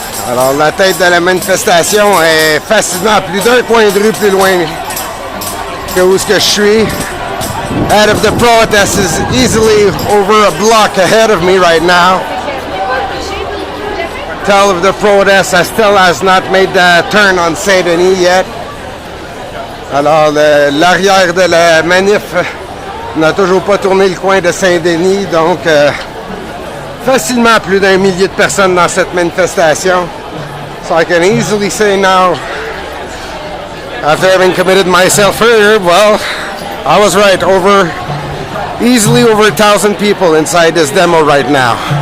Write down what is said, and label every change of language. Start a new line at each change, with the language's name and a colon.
French: Alors, la tête de la manifestation est facilement à plus d'un coin de rue plus loin que où ce que je suis.
English: Head of the protest is easily over a block ahead of me right now. Tail of the protest still has not made the turn on Saint-Denis yet.
French: Alors, l'arrière de la manif n'a toujours pas tourné le coin de Saint-Denis, donc facilement plus d'un millier de personnes dans cette manifestation.
English: So I can easily say now, after having committed myself earlier, well, I was right, easily over 1,000 people inside this demo right now.